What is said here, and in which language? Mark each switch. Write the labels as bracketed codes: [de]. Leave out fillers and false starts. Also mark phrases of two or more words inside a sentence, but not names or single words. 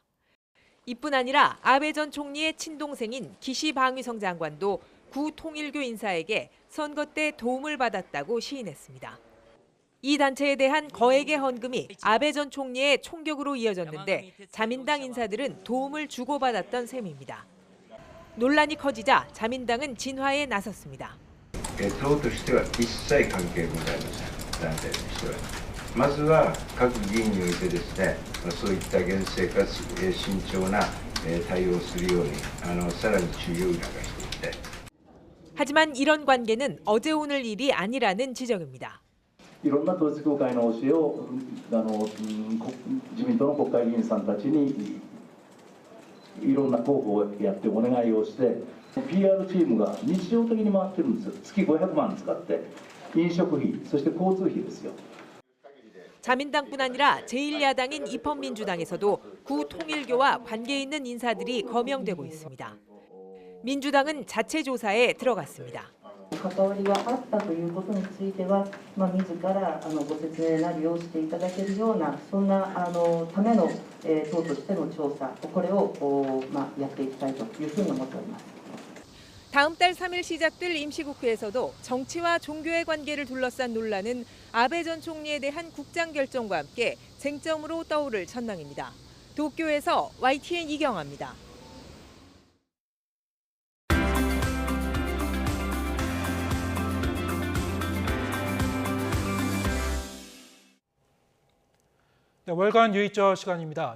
[ko] 이뿐 아니라 아베 전 총리의 친동생인 기시 방위성 장관도 구 통일교 인사에게 선거 때 도움을 받았다고 시인했습니다. 이 단체에 대한 거액의 헌금이 아베 전 총리의 총격으로 이어졌는데 자민당 인사들은 도움을 주고받았던 셈입니다. 논란이 커지자 자민당은 진화에 나섰습니다. [ja] 党としては一切関係ございません、団体としては。まずは各議員においてですね、そういった厳正かつ慎重な対応をするようにさらに注意を促していきたい。 [ko] 하지만 이런 관계는 어제 오늘 일이 아니라는 지적입니다. [ja] いろんな統一教会の教えを自民党の国会議員さんたちにいろんな広報をやってお願いをして PR チームが日常的に回ってるんですよ。月500万使って飲食費そして交通費ですよ。 [ko] 자민당뿐 아니라 제1야당인 입헌민주당에서도 구 통일교와 관계 있는 인사들이 거명되고 있습니다. 민주당은 자체 조사에 들어갔습니다. [ja] 関わりがあったということについては、自らご説明なりをしていただけるようなそんなための党としての調査これをやっていきたいというふうに思っております。 [ko] 다음 달 3일 시작될 임시국회에서도 정치와 종교의 관계를 둘러싼 논란은 아베 전 총리에 대한 국장 결정과 함께 쟁점으로 떠오를 전망입니다. 도쿄에서 YTN 이경아입니다. 네, 월간 유의저 시간입니다.